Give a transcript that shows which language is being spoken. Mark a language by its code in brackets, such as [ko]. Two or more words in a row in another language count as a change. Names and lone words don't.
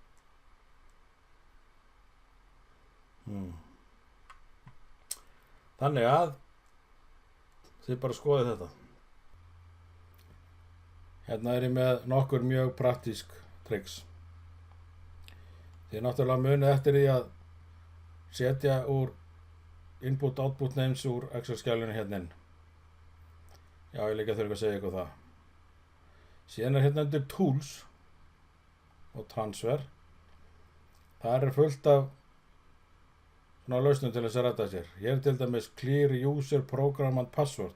[is] Þannig að þið bara skoðið þetta. Hérna er ég með nokkur mjög praktísk tricks. Þið náttúrulega munið eftir því að setja úr [en] input-output names [is] úr Excel-skjalinu hérna inn. Já, ég líka þurfi að segja ykkur það. Síðan er hérna undir Tools og Transfer. Það er fullt af svona lausnum til þess að ræta sér. Hér er til dæmis [en] Clear User Program and Password.